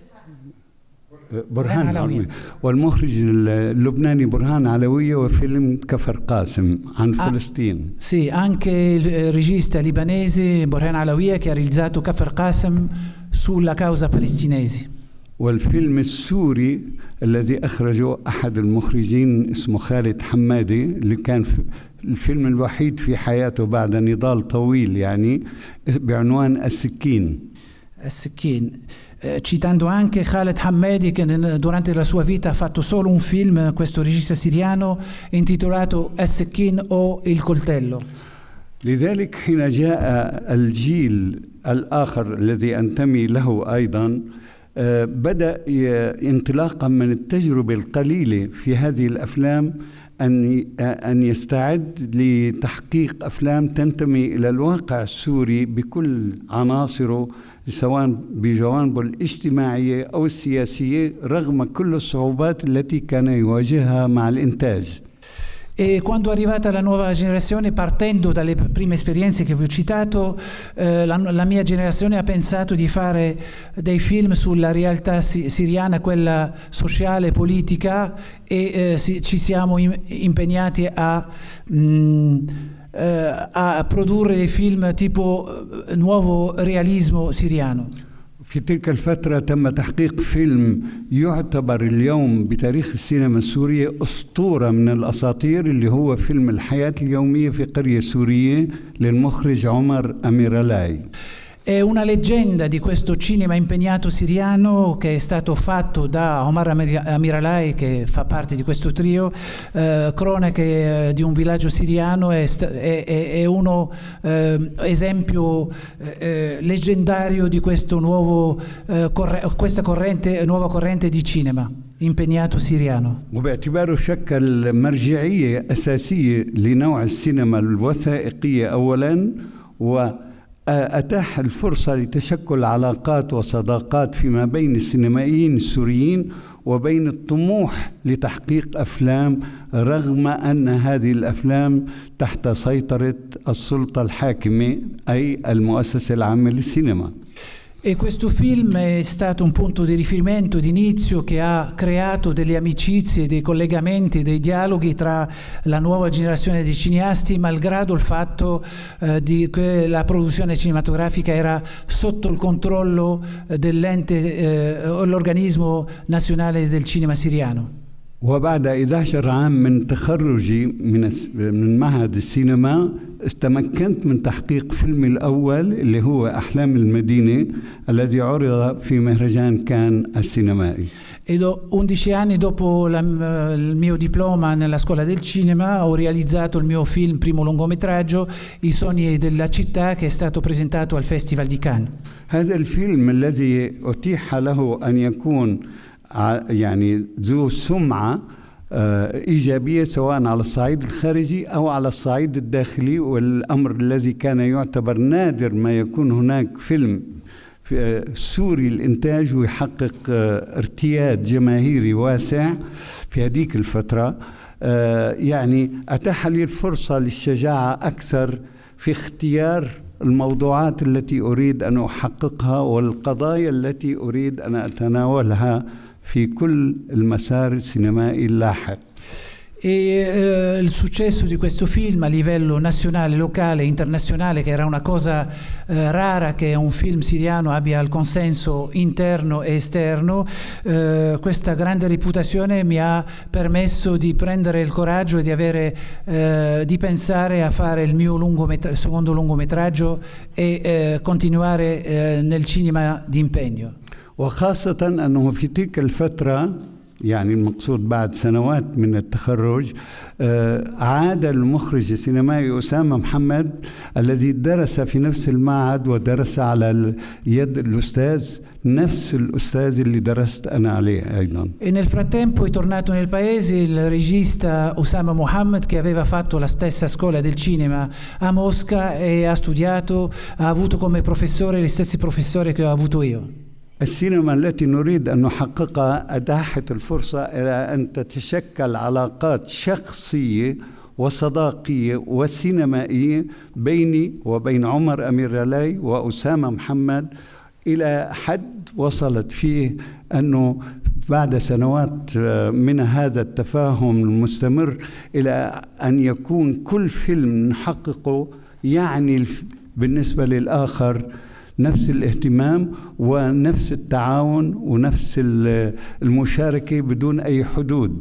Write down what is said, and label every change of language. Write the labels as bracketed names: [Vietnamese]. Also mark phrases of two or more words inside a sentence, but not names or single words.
[Arabic] برهان علوية. والمخرج اللبناني برهان علوية وفيلم كفر قاسم عن فلسطين. [Italian] Sì, anche il regista libanese Burhan Alawiya, che ha realizzato Kafir Qasem sulla causa palestinese. [Arabic] والفيلم السوري الذي أخرجه أحد المخرجين اسمه خالد حمادي، اللي كان الفيلم الوحيد في حياته بعد نضال طويل يعني بعنوان السكين. [Italian] Citando anche Khaled Hammadi, che durante la sua vita ha fatto solo un film, questo regista siriano, intitolato As-Sikin o Il coltello. [Arabic] لذلك حين جاء الجيل الآخر الذي أنتمي له أيضا بدأ انطلاقا من التجربة القليلة في هذه الأفلام أن يستعد لتحقيق أفلام تنتمي إلى الواقع السوري بكل عناصره، سواء بجوانبه الاجتماعية أو السياسية، رغم كل الصعوبات التي كان يواجهها مع الإنتاج. [Italian] E quando è arrivata la nuova generazione, partendo dalle prime esperienze che vi ho citato, la mia generazione ha pensato di fare dei film sulla realtà siriana, quella sociale e politica, e ci siamo impegnati a produrre dei film tipo nuovo realismo siriano. [Arabic] في تلك الفترة تم تحقيق فيلم يعتبر اليوم بتاريخ السينما السورية أسطورة من الأساطير، اللي هو فيلم الحياة اليومية في قرية سورية للمخرج عمر أميرالاي. [Italian] È una leggenda di questo cinema impegnato siriano che è stato fatto da Omar Amiralai, che fa parte di questo trio, cronache di un villaggio siriano, è uno esempio leggendario di questo nuova corrente di cinema impegnato siriano. [Arabic] وباعتباره شكل مرجعية أساسية لنوع السينما الوثائقية أولاً، وأتاح الفرصة لتشكل علاقات وصداقات فيما بين السينمائيين السوريين وبين الطموح لتحقيق أفلام، رغم أن هذه الأفلام تحت سيطرة السلطة الحاكمة أي المؤسسة العامة للسينما. [Italian] E questo film è stato un punto di riferimento d'inizio che ha creato delle amicizie, dei collegamenti, dei dialoghi tra la nuova generazione di cineasti, malgrado il fatto che la produzione cinematografica era sotto il controllo dell'ente, l'organismo nazionale del cinema siriano. [Arabic] وبعد 11 عام من تخرجي من معهد السينما استمكنت من تحقيق فيلمي الأول اللي هو أحلام المدينة الذي عرض في مهرجان كان السينمائي. [Italian] 11 anni dopo il mio diploma nella scuola del cinema ho realizzato il mio film, primo lungometraggio, I sogni della città, che è stato presentato al Festival di Cannes. [Arabic] هذا الفيلم الذي أتيح له أن يكون يعني ذو سمعة إيجابية سواء على الصعيد الخارجي أو على الصعيد الداخلي، والأمر الذي كان يعتبر نادر ما يكون هناك فيلم سوري الإنتاج ويحقق ارتياد جماهيري واسع في هذيك الفترة. يعني أتاح لي الفرصة للشجاعة أكثر في اختيار الموضوعات التي أريد أن أحققها والقضايا التي أريد أن أتناولها في كل المسار السينمائي اللاحق. [Italian] Il successo di questo film a livello nazionale, locale e internazionale, che era una cosa rara che un film siriano abbia il consenso interno e esterno, questa grande reputazione mi ha permesso di prendere il coraggio e di pensare a fare il mio secondo lungometraggio e continuare nel cinema di impegno. [Arabic] وخاصة أنه في تلك الفترة، يعني المقصود بعد سنوات من التخرج، عاد المخرج السينمائي أسامة محمد الذي درس في نفس المعهد ودرس على يد الأستاذ نفس الأستاذ اللي درست أنا عليه أيضا. [Italian] E nel frattempo è tornato nel paese il regista Ossama Mohammed, che aveva fatto la stessa scuola del cinema a Mosca e ha studiato, ha avuto come professore gli stessi professori che ho avuto io. [Arabic] السينما التي نريد أن نحققها أتاحت الفرصة إلى أن تتشكل علاقات شخصية وصداقية وسينمائية بيني وبين عمر أميرالاي وأسامة محمد، إلى حد وصلت فيه أنه بعد سنوات من هذا التفاهم المستمر إلى أن يكون كل فيلم نحققه يعني بالنسبة للآخر نفس الاهتمام ونفس التعاون ونفس المشاركة بدون أي حدود.